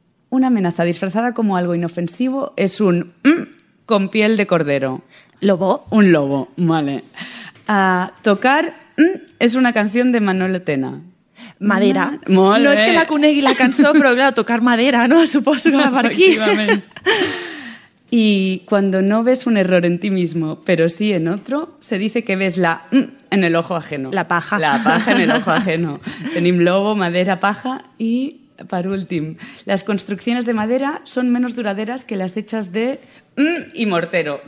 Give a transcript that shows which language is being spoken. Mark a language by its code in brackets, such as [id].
[es] Una amenaza disfrazada como algo inofensivo es un... con piel de cordero. ¿Lobo? Un lobo, vale. Tocar... es una canción de Manolo Tena. Madera. [ca] Molt bé. No és que la conegui la cançó, però, clar, tocar madera, no? Suposo que va per aquí. [es] Y cuando no ves un error en ti mismo, pero sí en otro, se dice que ves la en el ojo ajeno. La paja. La paja en el ojo ajeno. [ca] Tenim [es] lobo, madera, paja y, [ca] per últim, [es] las construcciones de madera son menos duraderas que las hechas de y mortero.